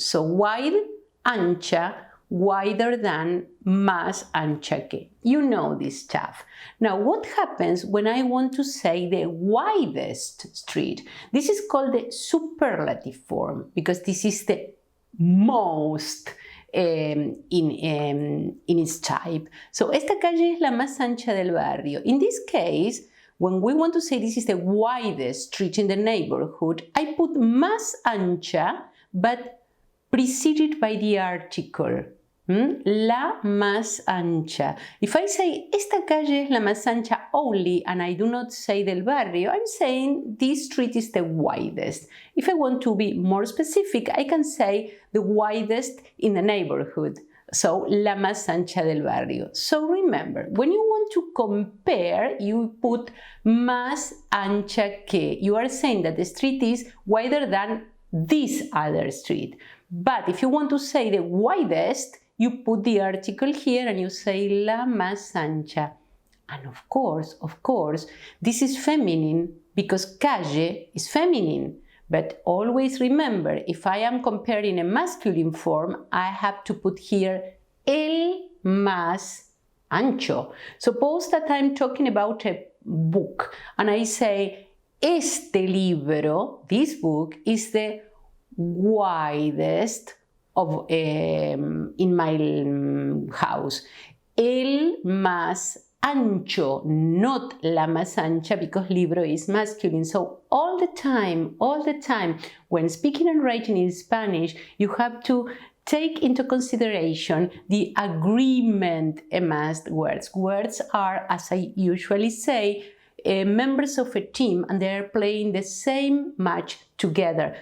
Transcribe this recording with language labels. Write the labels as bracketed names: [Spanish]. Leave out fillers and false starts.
[English] So wide, [Spanish] ancha, [English] wider than, [Spanish] más ancha que. [English] You know this stuff. Now, what happens when I want to say the widest street? This is called the superlative form because this is the most in its type. [Spanish] So, esta calle es la más ancha del barrio. [English] In this case, when we want to say this is the widest street in the neighborhood, I put [Spanish] más ancha, [English] but preceded by the article. [Spanish] La más ancha. [English] If I say [Spanish] esta calle es la más ancha [English] only and I do not say [Spanish] del barrio, [English] I'm saying this street is the widest. If I want to be more specific, I can say the widest in the neighborhood. [Spanish] So, la más ancha del barrio. [English] So remember, when you want to compare, you put [Spanish] más ancha que. [English] You are saying that the street is wider than this other street. But if you want to say the widest, you put the article here and you say [Spanish] la más ancha. [English] And of course, this is feminine because calle is feminine. But always remember, if I am comparing a masculine form, I have to put here [Spanish] el más ancho. [English] Suppose that I'm talking about a book and I say, [Spanish] este libro, [English] this book, is the widest of, in my house. [Spanish] El más ancho, [English] not [Spanish] la más ancha, [English] because [Spanish] libro [English] is masculine. So all the time, when speaking and writing in Spanish, you have to take into consideration the agreement amongst words. Words are, as I usually say, members of a team and they are playing the same match together.